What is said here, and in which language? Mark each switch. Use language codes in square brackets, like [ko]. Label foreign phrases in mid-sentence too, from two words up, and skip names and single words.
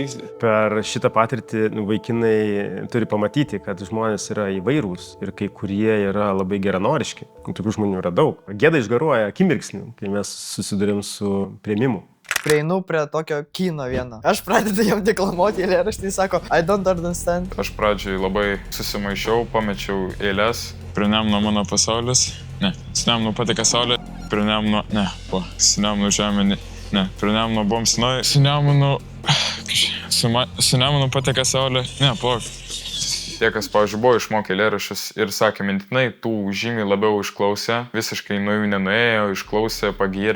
[lt] Per šitą patirtį vaikinai turi pamatyti, kad žmonės yra įvairūs ir kai kurie yra labai geranoriški. Tokių žmonių yra daug. Gėda išgaruoja akimirksniu, kai mes susidurėm su priėmimu. Prieinu prie tokio kino vieno. Aš pradedu jam deklamuoti eilėraštį, jis sako, [en] I don't understand. [lt] Aš pradžioj labai susimaišiau, pamečiau eilės. Prie Nemuno mano pasaulis. Ne. Su Nemunu pateka saulė. Prie Nemuno. Ne. Po. Su Nemunu žemė. Ne. Prie Nemuno buvom Sinoj. Su Nemunu pateka saulė. Ne. Po. Tie, kas, pavyzdžiui, buvo išmokę eilėraščius ir sakė mintinai, tų žymiai labiau išklausė, visiškai nuo jų nenuėjo, išklausė, pagyrė.